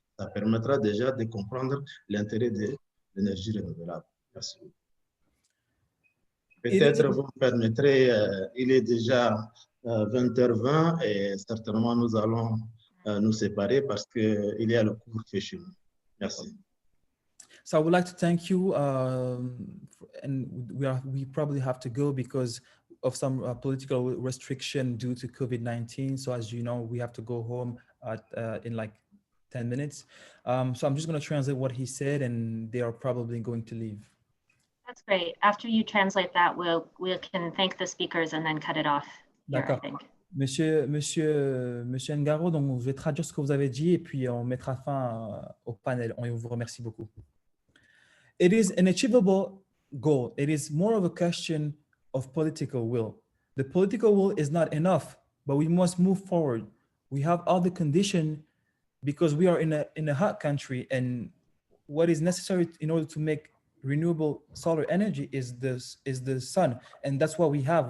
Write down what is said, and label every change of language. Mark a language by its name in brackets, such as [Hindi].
[French] Ça permettra déjà de comprendre l'intérêt de l'énergie renouvelable. Merci. Peut-être vous me permettrez, il est déjà 20h20 et certainement nous allons nous séparer parce qu'il y a le couvre-feu chez nous. Merci. [English] So I would like to thank you, and we probably have to go because of some political restriction due to COVID-19. So as you know, we have to go home in like 10 minutes. So I'm just going to translate what he said, and they are probably going to leave. That's great. After you translate that, we can thank the speakers and then cut it off here, I [French] D'accord. [English] think. [French] Monsieur Ngaro, donc je vais traduire ce que vous avez dit et puis on mettra fin au panel. On vous remercie beaucoup. [English] It is an achievable goal. It is more of a question of political will. The political will is not enough, but we must move forward. We have all the condition because we are in a hot country, and what is necessary in order to make renewable solar energy is the sun, and that's what we have.